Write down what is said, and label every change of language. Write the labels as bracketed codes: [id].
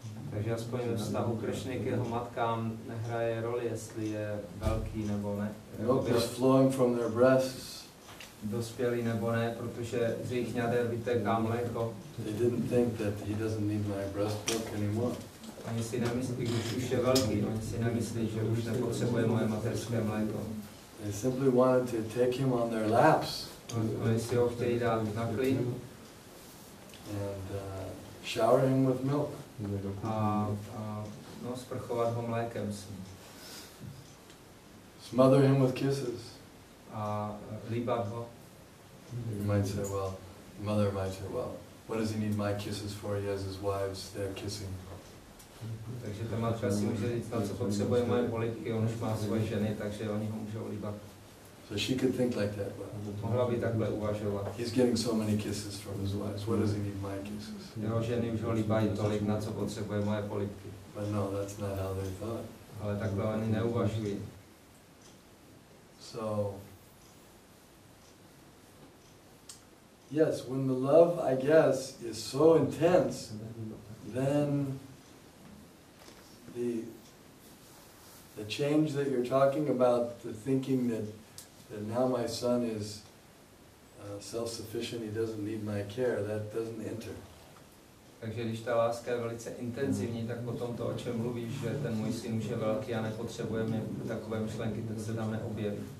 [cs] Takže aspoň ve vztahu Krishny k jeho matkám nehraje roli, jestli je velký nebo ne. [en] Milk was flowing from their breasts. [cs] Dospělý nebo ne, protože z jejich ňader vytéká mléko. [en] They didn't think that he doesn't need my breast milk anymore. [cs] Oni si nemyslí, když už je velký, oni si nemyslí, že už nepotřebuje moje materské mléko. [en] They simply wanted to take him on their laps. [cs] Oni si ho chtějí dát na klín [en] and shower him with milk. [cs] A sprchovat ho mlékem. [en] Smother him with kisses. [cs] A líbat ho. [en] You might say, well, mother might say, well, what does he need my kisses for? He has his wives, they're kissing. [cs] Takže ta matka si může říct, na co potřebuje moje polibky, on už má svoje ženy, takže oni ho můžou líbat. [en] So she could think like that. [cs] Mohla by takhle uvažovat. [en] He's getting so many kisses from his wives. What does he need my kisses? [cs] Jeho ženy už ho líbají tolik, na co potřebuje moje polibky. [en] But no, that's not how they thought. [cs] Ale takhle oni neuvažují. [en] So, yes, when the love, I guess, is so intense, then the change that you're talking about, the thinking that now my son is self-sufficient, he doesn't need my care, that doesn't enter. [cs] Takže když ta láska je velice intenzivní, tak potom to, o čem mluvíš, že ten můj syn už je velký a nepotřebuje mě takové myšlenky, ten se tam neobjeví.